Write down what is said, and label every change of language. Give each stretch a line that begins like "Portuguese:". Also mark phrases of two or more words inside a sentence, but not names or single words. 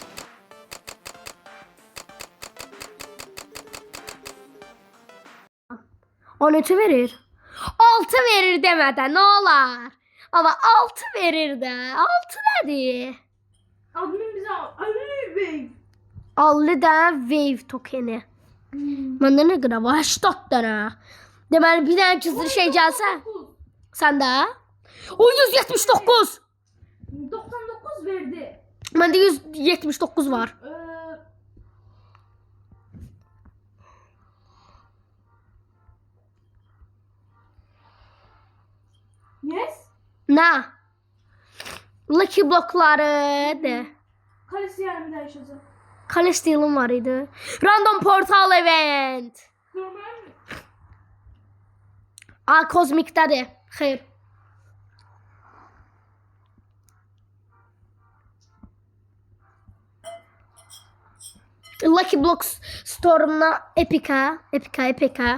Azerbaijani: 13 verir. 6 verir demeden ne olar? Ama 6 verir de.
Turkish: 6 nedir? Admin bize Ali Bey.
Azerbaijani: 50 tane wave tokeni. Məndə nə qədər var? 80 dənə. Deməli bir dənə gizli şey gəlsə, səndə? O 179. 99 verdi. Məndə 179 var. Yes. Nə? Lucky blokları de.
Turkish: Kalesi yarım değişecek.
Azerbaijani: Celestial'ım var idi.
English: Random portal event.
Turkish: Normal mi?
Azerbaijani: Kozmikdədir. Xeyr.
Turkish: Lucky Blocks Store'una Epica.